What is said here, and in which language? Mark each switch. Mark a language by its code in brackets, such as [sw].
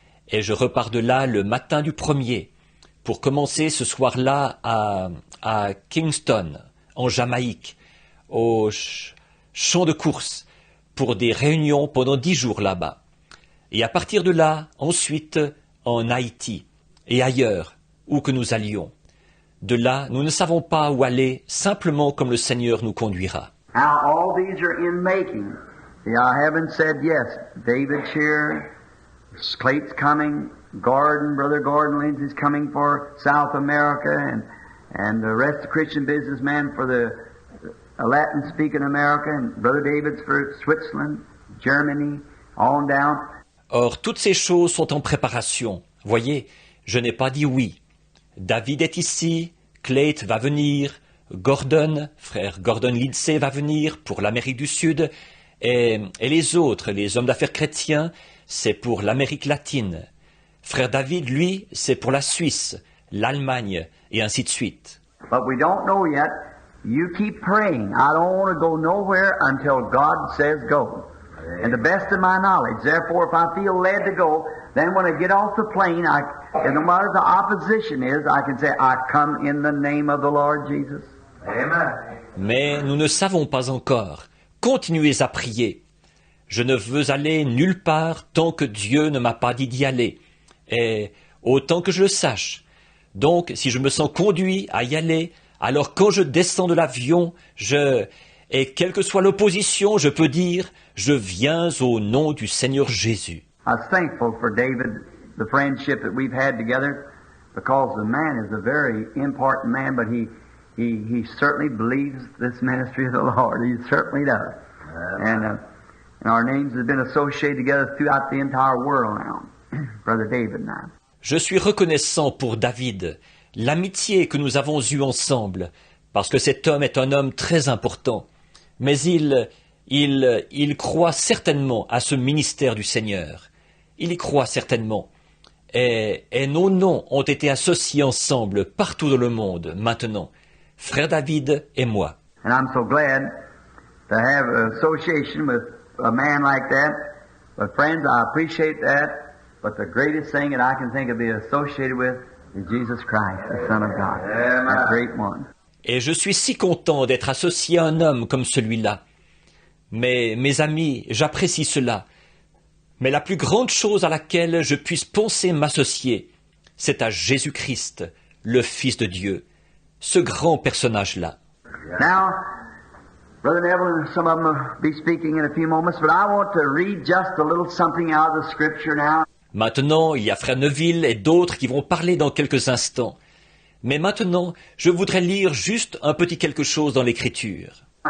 [fr] Et je repars de là le matin du 1er pour commencer ce soir-là à Kingston, en Jamaïque, au champ de course, pour des réunions pendant 10 jours là-bas. Et à partir de là, ensuite, en Haïti et ailleurs, où que nous allions. De là, nous ne savons pas où aller, simplement comme le Seigneur nous conduira. [en] Now all these are in making. See, I haven't said yes. David here, Clayton's coming, Brother Gordon Lindsay's coming for South America, and the rest of Christian businessmen for the Latin-speaking America, and Brother David's for Switzerland, Germany, on down. [fr] Or, toutes ces choses sont en préparation. Voyez, je n'ai pas dit oui. David est ici, Clayton va venir, frère Gordon Lindsay va venir pour l'Amérique du Sud, et les autres, les hommes d'affaires chrétiens, c'est pour l'Amérique latine. Frère David, lui, c'est pour la Suisse, l'Allemagne, et ainsi de suite. [en] But we don't know yet. You keep praying. I don't want to go nowhere until God says go. And the best of my knowledge. Therefore, if I feel led to go, then when I get off the plane, and no matter the opposition is, I can say, I come in the name of the Lord Jesus. Amen. [fr] Mais nous ne savons pas encore. Continuez à prier. Je ne veux aller nulle part tant que Dieu ne m'a pas dit d'y aller. Et autant que je le sache. Donc, si je me sens conduit à y aller, alors quand je descends de l'avion, et quelle que soit l'opposition, je peux dire, je viens au nom du Seigneur Jésus. [en] I was thankful for David, the friendship that we've had together, because the man is a very important man, but he certainly believes this ministry of the Lord. He certainly does. And our names have been associated together throughout the entire world now, Brother David and I. [fr] Je suis reconnaissant pour David, l'amitié que nous avons eue ensemble, parce que cet homme est un homme très important. Mais il croit certainement à ce ministère du Seigneur. Il y croit certainement. Et nos noms ont été associés ensemble partout dans le monde, maintenant. Frère David et moi. [en] And I'm so glad to have an association with a man like that. But friends, I appreciate that. But the greatest thing that I can think of being associated with is Jesus Christ, the Son of God. That great one. [fr] Et je suis si content d'être associé à un homme comme celui-là. Mais, mes amis, j'apprécie cela. Mais la plus grande chose à laquelle je puisse penser m'associer, c'est à Jésus-Christ, le Fils de Dieu, ce grand personnage-là. [en] Now, Brother Neville and some of them will be speaking in a few moments, but I want to read just a little something out of the Scripture now. [fr] Maintenant, il y a Frère Neville et d'autres qui vont parler dans quelques instants. Mais maintenant, je voudrais lire juste un petit quelque chose dans l'Écriture.